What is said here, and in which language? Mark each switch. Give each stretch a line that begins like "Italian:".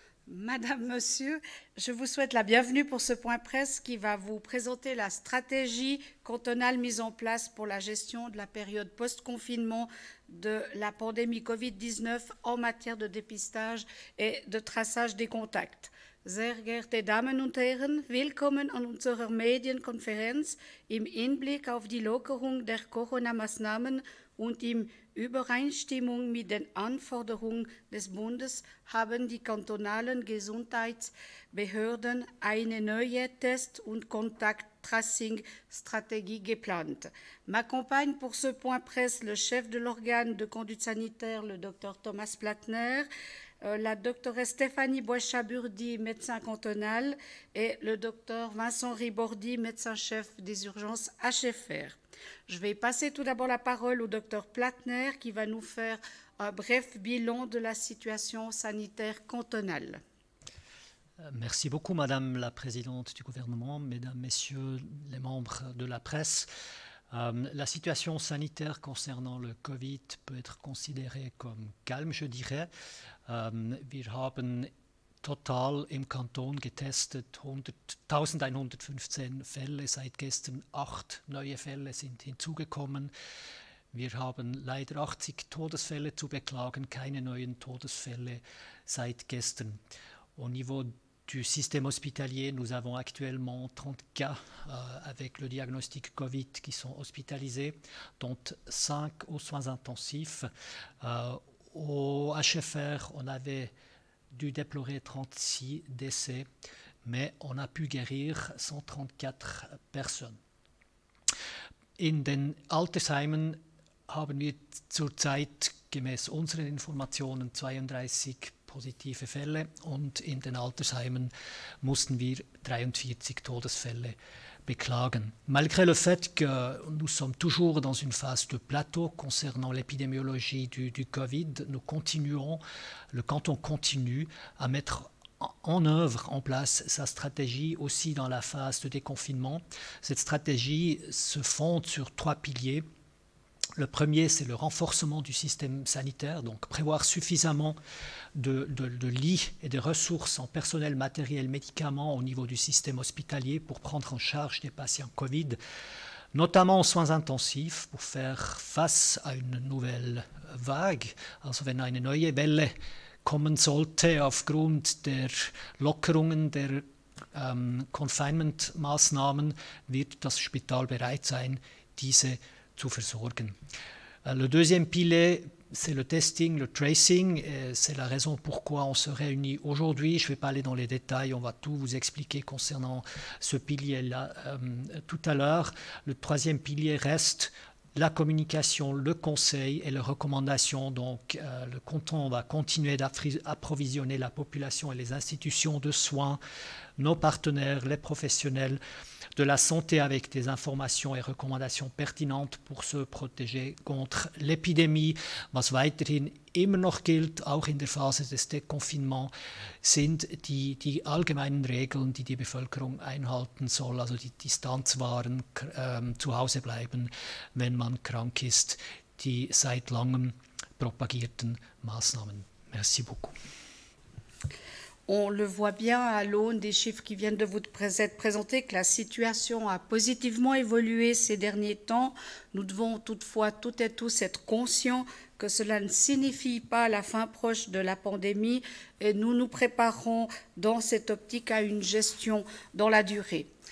French: Madame, Monsieur, je vous souhaite la bienvenue pour ce point presse qui va vous présenter la stratégie cantonale mise en place pour la gestion de la période post-confinement de la pandémie Covid-19 en matière de dépistage et de traçage des contacts.
German: Sehr geehrte Damen und Herren, willkommen an unserer Medienkonferenz im Hinblick auf die Lockerung der Corona-Maßnahmen und in Übereinstimmung mit den Anforderungen des Bundes haben die kantonalen Gesundheitsbehörden eine neue Test- und Contact-Tracing-Stratégie geplant.
French: M'accompagne pour ce point presse le chef de l'organe de conduite sanitaire, le Dr Thomas Plattner, la doctoresse Stéphanie Boischaburdi, médecin cantonal, et le docteur Vincent Ribordi, médecin-chef des urgences HFR. Je vais passer tout d'abord la parole au docteur Plattner qui va nous faire un bref bilan de la situation sanitaire cantonale. Merci beaucoup, Madame la Présidente du gouvernement, Mesdames, Messieurs les membres de la presse. La situation sanitaire concernant le Covid peut être considérée comme calme, je dirais.
German: Wir haben total im Kanton getestet 1115 Fälle. Seit gestern 8 neue Fälle sind hinzugekommen. Wir haben leider 80 Todesfälle zu beklagen, keine neuen Todesfälle seit gestern.
French: Au niveau du système hospitalier, nous avons actuellement 30 cas avec le diagnostic Covid qui sont hospitalisés, dont 5 aux soins intensifs. Au HFR, on avait dû déplorer 36 décès, mais on a pu guérir 134 Personen.
German: In den Altersheimen haben wir zurzeit gemäß unseren Informationen 32 positive Fälle und in den Altersheimen mussten wir 43 Todesfälle beklagen.
French: Malgré le fait que nous sommes toujours dans une phase de plateau concernant l'épidémiologie du Covid, nous continuons, le canton continue à mettre en œuvre, en place sa stratégie aussi dans la phase de déconfinement. Cette stratégie se fonde sur 3 piliers. Le premier, c'est le renforcement du système sanitaire, donc prévoir suffisamment de lits et de ressources en personnel, matériel, médicaments au niveau du système hospitalier pour prendre en charge des patients Covid, notamment en soins intensifs, pour faire face à une nouvelle Vague.
German: Also wenn eine neue Welle kommen sollte aufgrund der Lockerungen der Confinement-Maßnahmen, wird das Spital bereit sein, diese zu versorgen.
French: Le deuxième pilier, c'est le testing, le tracing. C'est la raison pourquoi on se réunit aujourd'hui. Je ne vais pas aller dans les détails, on va tout vous expliquer concernant ce pilier-là tout à l'heure. Le troisième pilier reste la communication, le conseil et les recommandations. Donc, le canton va continuer d'approvisionner la population et les institutions de soins, nos partenaires, les professionnels de la santé avec des informations et recommandations pertinentes pour se protéger contre l'épidémie.
German: Was weiterhin immer noch gilt, auch in der Phase des Dekonfinements, sind die allgemeinen Regeln, die die Bevölkerung einhalten soll, also die Distanz wahren, zu Hause bleiben, wenn man krank ist, die seit langem propagierten Maßnahmen.
French: Merci beaucoup. On le voit bien à l'aune des chiffres qui viennent de vous être présentés que la situation a positivement évolué ces derniers temps. Nous devons toutefois toutes et tous être conscients que cela ne signifie pas la fin proche de la pandémie et nous nous préparons dans cette optique à une gestion dans la durée.